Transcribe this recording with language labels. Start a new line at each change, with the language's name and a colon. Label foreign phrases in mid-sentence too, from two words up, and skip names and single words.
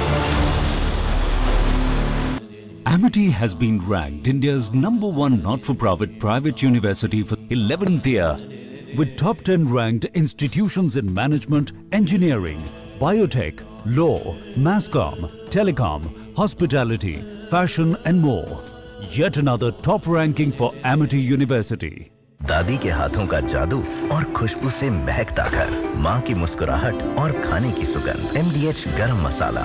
English: Amity has been ranked India's #1 not-for-profit private university for 11th year, with top 10 ranked institutions in management, engineering, biotech, law, mass comm, telecom, hospitality, fashion and more. Yet another top ranking for Amity University.
Hindi: दादी के हाथों का जादू और खुशबू से महकता घर, माँ की मुस्कुराहट और खाने की सुगंध। MDH गरम मसाला,